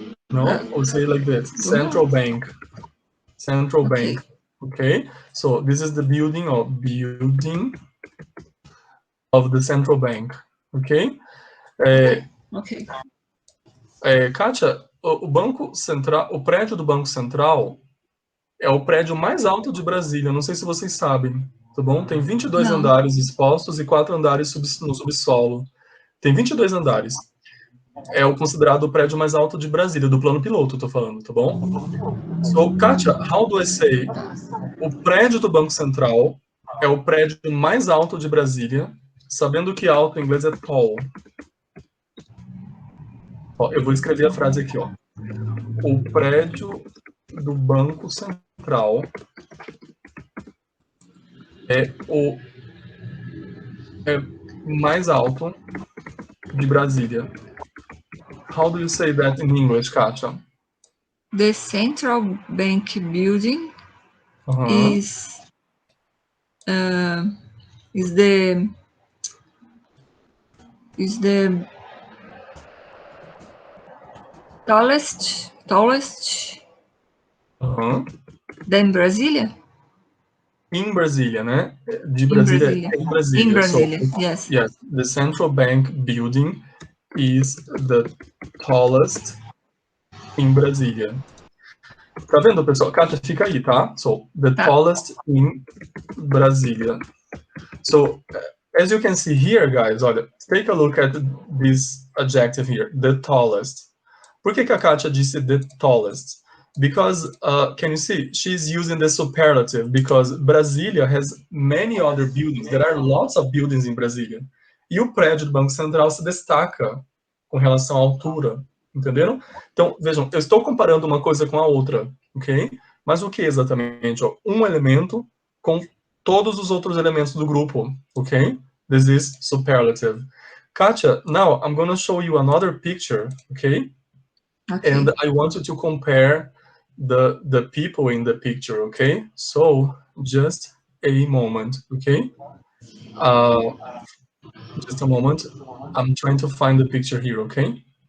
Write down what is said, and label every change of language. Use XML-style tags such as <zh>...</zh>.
<en>No? We'll say it like this. Central Bank. Central Okay. Bank. Okay? So this is the building of the Central Bank. Okay? Okay.</en> <pt>Kátia, o Banco Central, o prédio do Banco Central é o prédio mais alto de Brasília. Não sei se vocês sabem, tá bom? Tem 22 Não. andares expostos e 4 andares no subsolo. Tem 22 andares. É o considerado o prédio mais alto de Brasília, do plano piloto, tô falando, tá bom?</pt> <en>So, Kátia, how do I say?</en> <pt>O prédio do Banco Central é o prédio mais alto de Brasília, sabendo que alto em inglês é tall. Ó, eu vou escrever a frase aqui, ó. O prédio do Banco Central é o mais alto de Brasília.</pt> <en>How do you say that in English, Kátia? The Central Bank building is the tallest than Brasilia? In Brasília,</en> <pt>né? De</pt> <en>In Brasília, Brasilia.</en> <pt>em Brasília.</pt> <en>In Brasilia, So, yes. Yes, the Central Bank building is the tallest in Brasília.</en> <pt>Tá vendo, pessoal? Kátia, fica aí, tá?</pt> <en>So, the tallest in Brasília. So, as you can see here, guys, olha, take a look at this adjective here, the tallest.</en> <pt>Por que a Kátia disse</pt> <en>the tallest? Because, can you see, she's using the superlative, because Brasília has many other buildings. There are lots of buildings in Brasília.</en> <pt>E o prédio do Banco Central se destaca com relação à altura, entenderam? Então, vejam, eu estou comparando uma coisa com a outra, ok? Mas o que exatamente? Um elemento com todos os outros elementos do grupo, ok?</pt> <en>This is superlative. Katia, now I'm going to show you another picture, okay? And I want you to compare the people in the picture, okay? So, just a moment, okay? Just a moment. I'm trying to find the picture here, okay?</en>